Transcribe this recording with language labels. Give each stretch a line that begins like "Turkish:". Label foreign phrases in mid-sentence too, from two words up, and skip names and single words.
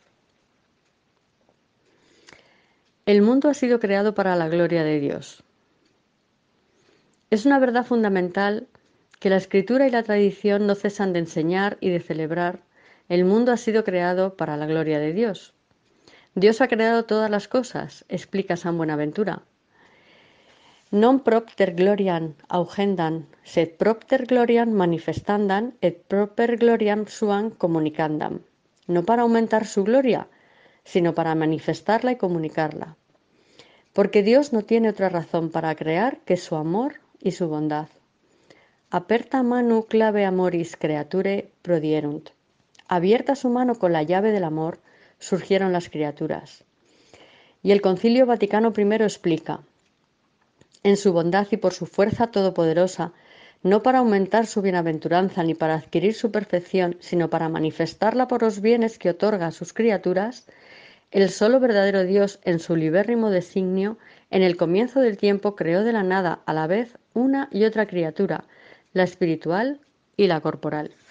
Spanish: El mundo ha sido creado para la gloria de Dios. Es una verdad fundamental que la Escritura y la tradición no cesan de enseñar y de celebrar. El mundo ha sido creado para la gloria de Dios. Dios ha creado todas las cosas, explica San Buenaventura.
Latin: Non propter gloriam augendam, sed propter gloriam manifestandam et proper gloriam suam comunicandam.
Spanish: No para aumentar su gloria, sino para manifestarla y comunicarla. Porque Dios no tiene otra razón para crear que su amor y su bondad.
Latin: Aperta manu clave amoris creature prodierunt.
Spanish: Abierta su mano con la llave del amor, surgieron las criaturas. Y el Concilio Vaticano I explica: en su bondad y por su fuerza todopoderosa, no para aumentar su bienaventuranza ni para adquirir su perfección, sino para manifestarla por los bienes que otorga a sus criaturas, el solo verdadero Dios, en su libérrimo designio, en el comienzo del tiempo creó de la nada a la vez una y otra criatura, la espiritual y la corporal.